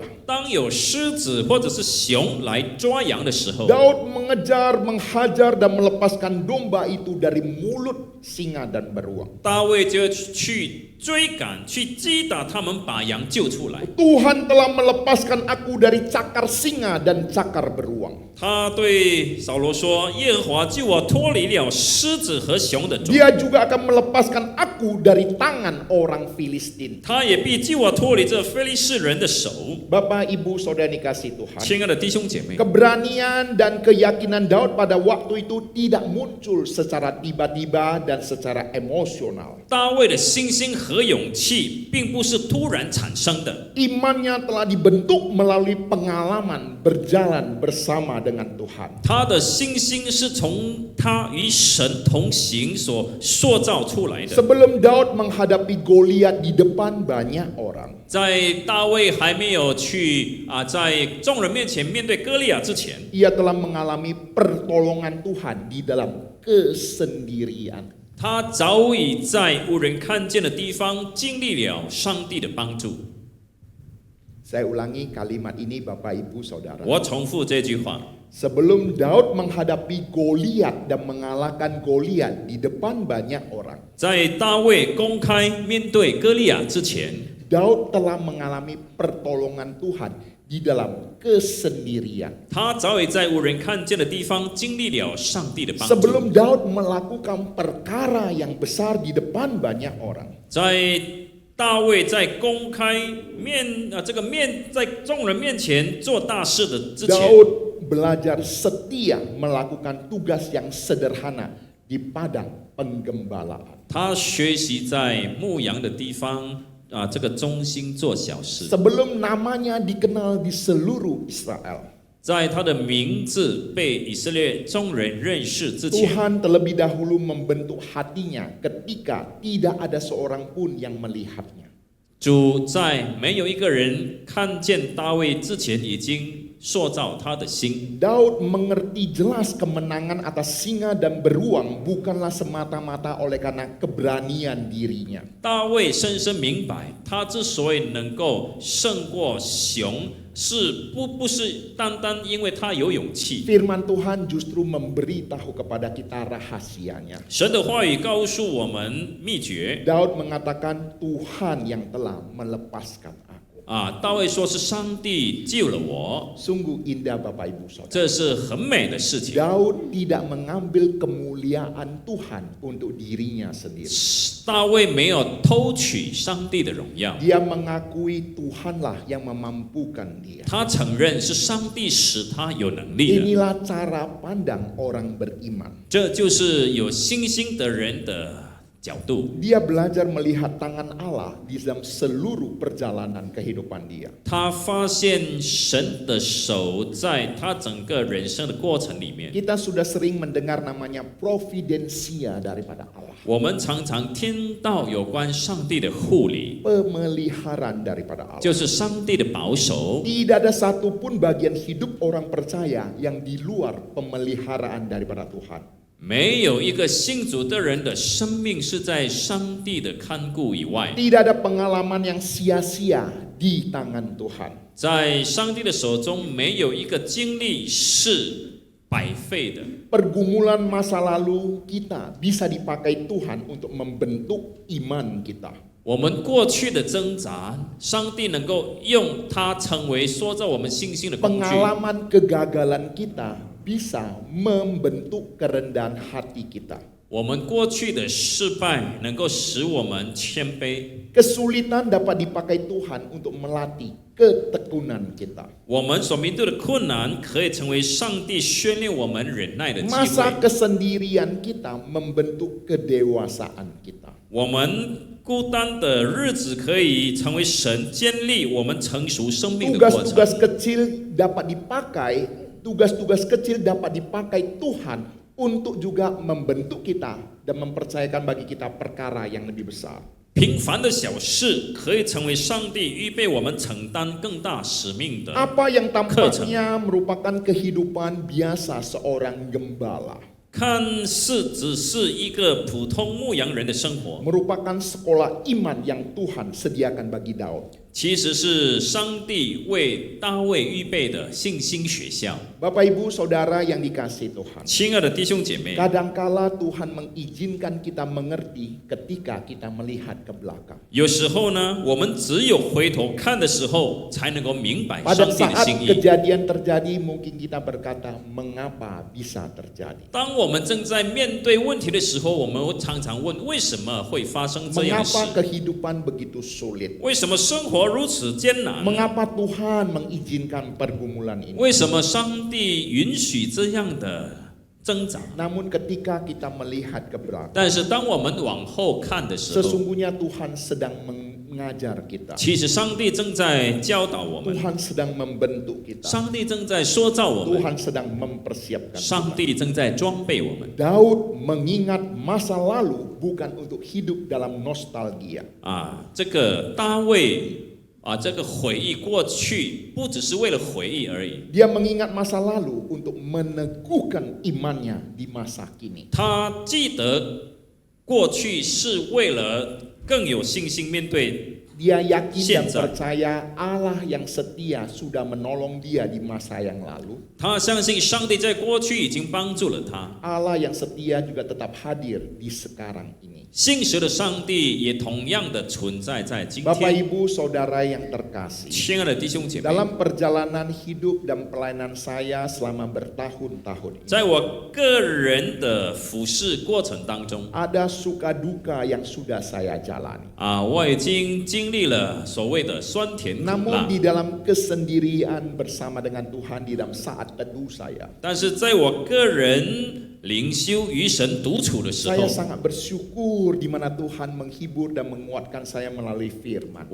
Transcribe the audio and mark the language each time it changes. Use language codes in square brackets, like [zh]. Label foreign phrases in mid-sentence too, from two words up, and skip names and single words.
[zh] 当有狮子或者是熊来抓羊的时候， [id] Daud mengejar, menghajar dan melepaskan domba itu dari mulut singa dan beruang. [zh] 大卫就去追赶、去击打他们，把羊救出来。 [id] Tuhan telah melepaskan aku dari cakar singa dan cakar beruang. [zh] 他对扫罗说：“耶和华救我脱离了狮子和熊的爪， [id] Dia juga akan melepaskan aku dari tangan orang Filistin. [zh] 他也必救我脱离这非利士人的手。” [id] Bapak, Ibu, Saudara dikasih Tuhan. [zh] 亲爱的弟兄姐妹， [id] Keberanian dan keyakinan Daud pada waktu itu tidak muncul secara tiba-tiba dan secara emosional. [zh] 大卫的信心和勇气并不是突然产生的， [id] Imannya telah dibentuk melalui pengalaman berjalan bersama dengan Tuhan. [zh] 他的信心是从他与神同行所塑造出来的。 [id] Sebelum Daud menghadapi Goliat di depan banyak orang, [zh] 在大卫还没有在众人面前面对歌利亚之前， [id] ia telah mengalami pertolongan Tuhan di dalam kesendirian. [zh] 他早已在无人看见的地方经历了上帝的帮助。 [id] Saya ulangi kalimat ini Bapak Ibu Saudara. [zh] 我重复这句话： [id] Sebelum Daud menghadapi Goliat dan mengalahkan Goliat di depan banyak orang, [zh] 在大卫公开面对歌利亚之前， [id] Daud telah mengalami pertolongan Tuhan di dalam kesendirian. [zh] 他早已在无人看见的地方经历了上帝的帮助。 [id] Sebelum Daud melakukan perkara yang besar di depan banyak orang, [zh] 在大卫在公开在众人面前做大事的之前， [id] Daud belajar setia melakukan tugas yang sederhana di padang penggembalaan. [zh] 他学习在牧羊的地方这个中心做小事。 [id] Sebelum namanya dikenal di seluruh Israel, [zh] 在他的名字被以色列众人认识之前， [id] Tuhan terlebih dahulu membentuk hatinya ketika tidak ada seorang pun yang melihatnya. [zh] 主在没有一个人看见大卫之前，已经塑造他的心。 [id] Daud mengerti jelas kemenangan atas singa dan beruang bukanlah semata-mata oleh karena keberanian dirinya. [zh] 大卫深深明白，他之所以能够胜过熊，不是单单因为他有勇气。 [id] Firman Tuhan justru memberitahu kepada kita rahasianya. [zh] 神的话语告诉我们秘诀。 [id] Daud mengatakan Tuhan yang telah melepaskan aku. [zh] 大卫说是上帝救了我， [id] Sungguh indah Bapak Ibu Saudara. [zh] 这是很美的事情。 [id] Daud tidak mengambil kemuliaan Tuhan untuk dirinya sendiri. [zh] 大卫没有偷取上帝的荣耀， [id] Dia mengakui Tuhanlah yang memampukan dia. [zh] 他承认是上帝使他有能力的。 [id] Inilah cara pandang orang beriman. [zh] 这就是有信心的人的角度。 [id] Dia belajar melihat tangan Allah di dalam seluruh perjalanan kehidupan dia. [zh] 他发现神的手在他整个人生的过程里面。 [id] Kita sudah sering mendengar namanya providensia daripada Allah. [zh] 我们常常听到有关上帝的护理， [id] Pemeliharaan daripada Allah. [zh] 就是上帝的保守。 [id] Tidak ada satupun bagian hidup orang percaya yang di luar pemeliharaan daripada Tuhan. [zh] 没有一个信主的人的生命是在上帝的看顾以外， [id] Tidak ada pengalaman yang sia-sia di tangan Tuhan. [zh] 在上帝的手中没有一个经历是白费的。 [id] Pergumulan masa lalu kita bisa dipakai Tuhan untuk membentuk iman kita. [zh] 我们过去的挣扎，上帝能够用它成为塑造我们信心的工具。 [id] Pengalaman kegagalan kita bisa membentuk kerendahan hati kita. [zh] 我们过去的失败能够使我们谦卑， [id] Kesulitan dapat dipakai Tuhan untuk melatih ketekunan kita. [zh] 我们所面对的困难可以成为上帝训练我们忍耐的机 [id] Masa [zh] 会。 [id] kesendirian kita membentuk kedewasaan kita. [zh] 我们孤单的日子可以成为神建立我们成熟生命的过程。 [id] Tugas-tugas kecil dapat dipakai Tuhan untuk juga membentuk kita dan mempercayakan bagi kita perkara yang lebih besar. [zh] 平凡的小事可以成为上帝预备我们承担更大使命的。 [id] Apa yang tampaknya merupakan kehidupan biasa seorang gembala, [zh] 看似只是一个普通牧羊人的生活， [id] merupakan sekolah iman yang Tuhan sediakan bagi Daud. [zh] 其实是上帝为大卫预备的信心学校。 [id] Bapak Ibu Saudara yang dikasihi Tuhan, [zh] 亲爱的弟兄姐妹， [id] kadangkala Tuhan mengizinkan kita mengerti ketika kita melihat ke belakang. [zh] 有时候呢，我们只有回头看的时候，才能够明白 [id] Pada [zh] 上帝的 [id] saat [zh] 心意。 [id] kejadian terjadi, mungkin kita berkata, mengapa bisa terjadi? [zh] 当我们正在面对问题的时候，我们常常问：为什么会发生这样的事？ [id] Mengapa kehidupan begitu sulit? [zh] 为什么生活如此艰难？ [id] Mengapa Tuhan mengizinkan pergumulan ini? [zh] 为什么上帝允许这样的挣扎？ [id] Namun ketika kita melihat ke belakang, [zh] 但是当我们往后看的时候， [id] sesungguhnya Tuhan sedang mengajar kita. [zh] 其实上帝正在教导我们， [id] Tuhan sedang membentuk kita. [zh] 上帝正在塑造我们， [id] Tuhan sedang mempersiapkan [zh] 上 [id] kita. [zh] 帝正在装备我们。 [id] Daud mengingat masa lalu bukan untuk hidup dalam nostalgia. [zh] 这个大卫这个回忆过去，不只是为了回忆而已。 [id] Dia mengingat masa lalu untuk meneguhkan imannya di masa kini. [zh] 他记得过去是为了更有信心面对 [id] Dia yakin dan [zh] 现在 [id] percaya Allah yang setia sudah menolong dia di masa yang lalu. [zh] 他相信上帝在过去已经帮助了他， [id] Allah yang setia juga tetap hadir di sekarang ini. [zh] 信实的上帝也同样的存在在今 [id] Bapak [zh] 天。 [id] Ibu Saudara yang terkasih, [zh] 亲爱的弟兄姐妹， [id] dalam perjalanan hidup dan pelayanan saya selama bertahun-tahun ini, [zh] 在我个人的服侍过程当中， [id] ada suka duka yang sudah saya jalani. [zh] 我已经经历了所谓的酸甜苦 [id] Namun [zh] 辣， [id] di dalam kesendirian bersama dengan Tuhan di dalam saat teduh saya, [zh] 但是在我个人灵修与神独处的时候 [id] saya，sangat bersyukur di mana Tuhan menghibur dan menguatkan saya melalui firman.